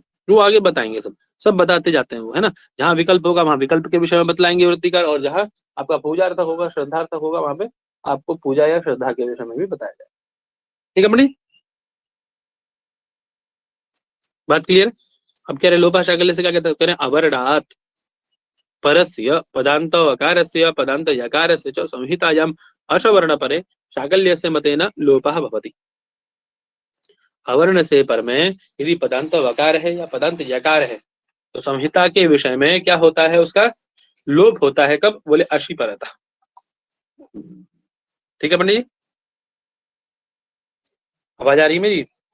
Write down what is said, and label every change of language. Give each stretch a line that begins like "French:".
Hindi: वो आगे बताएंगे, सब बताते जाते हैं वो, है ना। जहाँ विकल्प होगा वहां विकल्प के विषय में बतलाएंगे वृत्तिकार, और जहाँ आपका पूजार्थक होगा, श्रद्धार्थक होगा, वहां पे आपको पूजा या श्रद्धा के विषय में भी बताया जाए। ठीक है बड़ी बात क्लियर? अब कह रहे लोपा शाकल्य से क्या कहते हैं?
Sanskrit: कह रहे अवर्णात् परस्य पदांत वकारस्य पदांत यकारस्य च संहितायाम अशवर्ण परे शाकल्यस्य मतेन लोपः भवति।
Hindi: अवर्ण से पर में यदि पदांत वकार है या पदांत यकार है तो संहिता के विषय में क्या होता है? उसका लोप होता है। कब? बोले अशी परता। ठीक है पंडित जी, आवाज आ रही है मेरी?